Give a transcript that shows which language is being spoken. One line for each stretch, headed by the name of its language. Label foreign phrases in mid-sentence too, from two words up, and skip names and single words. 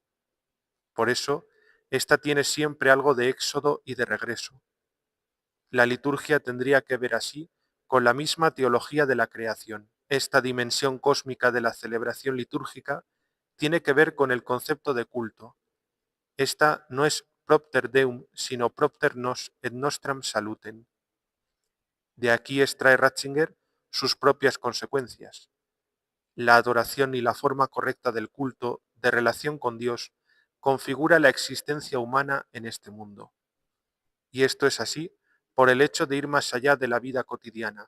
Spanish: Por eso, esta tiene siempre algo de éxodo y de regreso. La liturgia tendría que ver así con la misma teología de la creación. Esta dimensión cósmica de la celebración litúrgica tiene que ver con el concepto de culto. Esta no es
Latin: propter deum,
Spanish: sino
Latin: propter nos et nostram salutem.
Spanish: De aquí extrae Ratzinger sus propias consecuencias. La adoración y la forma correcta del culto, de relación con Dios, configura la existencia humana en este mundo. Y esto es así por el hecho de ir más allá de la vida cotidiana.